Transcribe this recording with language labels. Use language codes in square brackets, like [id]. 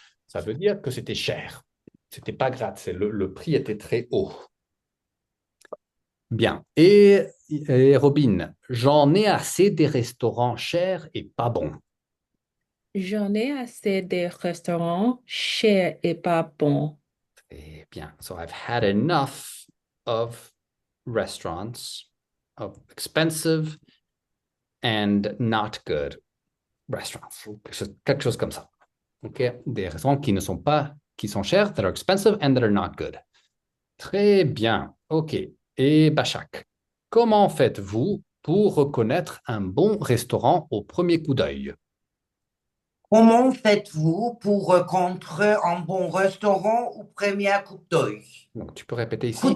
[fr] Ça veut dire que c'était cher. C'était pas gratis. Le prix était très haut. Bien. Et Robin, j'en ai assez des restaurants chers et pas bons. J'en ai assez des restaurants chers et pas bons. Très bien. [en] So I've had enough of restaurants of expensive and not good restaurants. [fr] Quelque chose comme ça. OK? Des restaurants qui sont chers, [en] that are expensive and that are not good. [fr] Très bien. OK. Et Bachak, comment faites-vous pour reconnaître un bon restaurant au premier coup d'œil? Comment faites-vous pour rencontrer un bon restaurant au premier coup d'œil? Donc, tu peux répéter Coup ici?